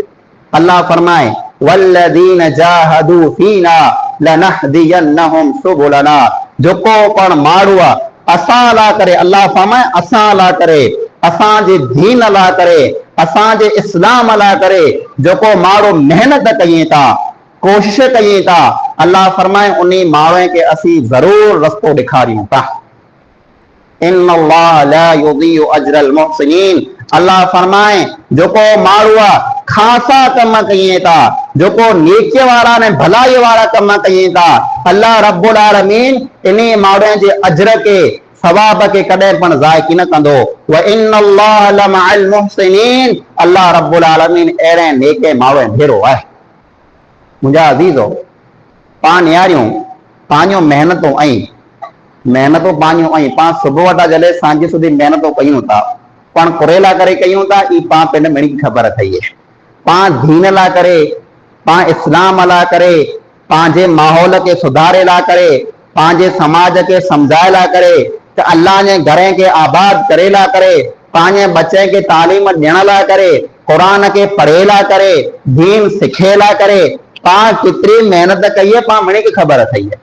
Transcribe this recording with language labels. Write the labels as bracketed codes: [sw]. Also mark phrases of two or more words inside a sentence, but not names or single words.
[kfr] अल्लाह फरमाए [ar] والذين جاهدوا فينا لنهدينهم سبلنا, [kfr] जेको पण माण्हू असां लाइ करे, अल्लाह फरमाए असां लाइ करे, असांजे दीन लाइ करे, असांजे इस्लाम लाइ करे जेको माण्हू मेहनत कयूं था, कोशिश कयूं था, अल्लाह फरमाए उन माण्हू खे असीं ज़रूर रस्तो ॾेखारियूं था। [ar] إن الله لا يضيع أجر المحسنين, [kfr] अल्लाह फरमाए जेको माण्हू खासा कम कयूं था, जेको नेकीअ वारा ने भलाई वारा कम कयूं था, अल्लाह [ar] رب العالمين [kfr] इन माण्हू जे अजर के सवाब के कॾहिं पण ज़ाइक़ न कंदो। [ar] و إن الله لمع المحسنين, [kfr] अल्लाह [ar] رب العالمين [kfr] अहिड़े नेके माण्हू भेरो आहे। मुंहिंजा अज़ीज़ो, पाण यारियूं पंहिंजो मेहनतूं पंहिंजूं ऐं पाण सुबुह वटा जॾहिं सांझ सुधी मेहनतूं कयूं था, पाण कुरे लाइ करे कयूं था, ई पाण पिंड मिणी ख़बर अथई है। पाण दीन लाइ करे, पाण इस्लाम लाइ करे, पंहिंजे माहौल खे सुधारे लाइ करे, पंहिंजे समाज खे सम्झाए लाइ करे, त अल्लाह जे घर खे आबाद करे लाइ करे, पंहिंजे बच्चे खे तालीम ॾियण लाइ करे, क़ुरान खे पढ़े लाइ करे, दीन सिखे लाइ करे, पाण केतिरी मेहनत कई है, पाण मिणी खे ख़बर अथई है।